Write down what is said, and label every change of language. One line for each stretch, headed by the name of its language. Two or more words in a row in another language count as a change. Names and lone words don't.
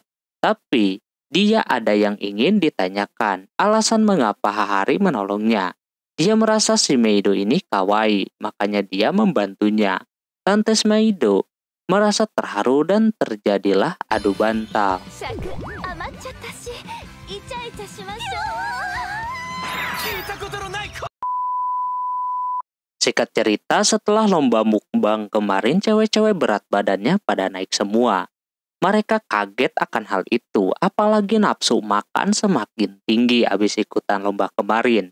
Indonesian: Tapi dia ada yang ingin ditanyakan, alasan mengapa Hahari menolongnya. Dia merasa si Meido ini kawaii, makanya dia membantunya. Lantas Meido, merasa terharu dan terjadilah adu bantal.
Japanese: 尺余っちゃったしイチャイチャしましょ
Indonesian: Singkat cerita, setelah lomba mukbang kemarin, cewek-cewek berat badannya pada naik semua. Mereka kaget akan hal itu, apalagi nafsu makan semakin tinggi habis ikutan lomba kemarin.